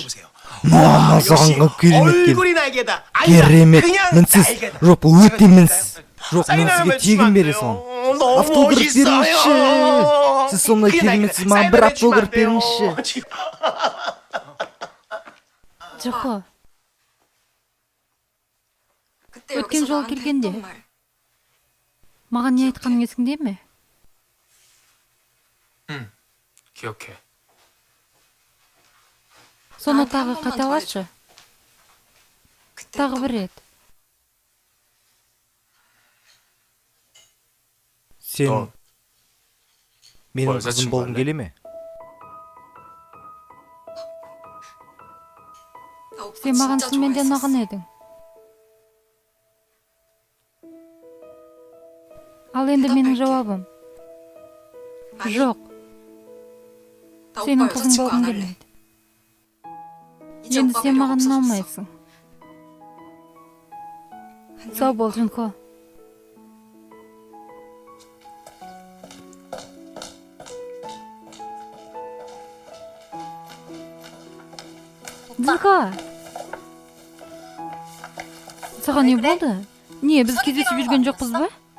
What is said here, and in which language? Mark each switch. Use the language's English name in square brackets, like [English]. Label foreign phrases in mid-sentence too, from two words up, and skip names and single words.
[Kazakh] Мама, саған керемет келді. Керемет, мінсіз. Жоқ, бұл өте мінсіз. Жоқ, мен сізге тегін бере салам. Автограф беріңізші. Сіз сондай кереметсіз, маған бір автограф беріңізші. Джихо, [Korean] 그때 [Kazakh] өткен [Korean] 여기서 [Kazakh] жолы [Korean] 나한테 [Kazakh] келгенде. [Korean] 했던 말. [Kazakh] маған не айтқаның есіңде ме? [Korean] 기억해. [Kazakh] Соны [Korean] 나한테 한 [Kazakh] тағы [Korean] 번만 더 [Kazakh] қайталашы. [Korean] 그때 [Kazakh] Тағы [Korean] 했던 [Kazakh] бір рет. Сен менің Ой, қызым зачем болғың бәрі? келе ме? [Korean] 나 오빠 [Kazakh] Сен маған [Korean] 진짜 [Kazakh] шынымен де [Korean] 좋아했었어. [Kazakh] ұнаған едің. Ал енді менің жауабым. [Korean] 아니, [Kazakh] Жоқ, [Korean] 나 [Kazakh] сенің [Korean] 오빠 [Kazakh] қызың [Korean] 여자친구 [Kazakh] болғым [Korean] 안 할래. [Kazakh] келмейді. [Korean] 이제 [Kazakh] енді [Korean] 오빠 [Kazakh] сен [Korean] 필요 [Kazakh] маған [Korean] 없어졌어. [Kazakh] ұнамайсың. [Korean] 안녕. [Kazakh] Сау бол, Джинко. Джинко! Саған не болды? Не, біз кездесіп жүрген жоқпыз ба?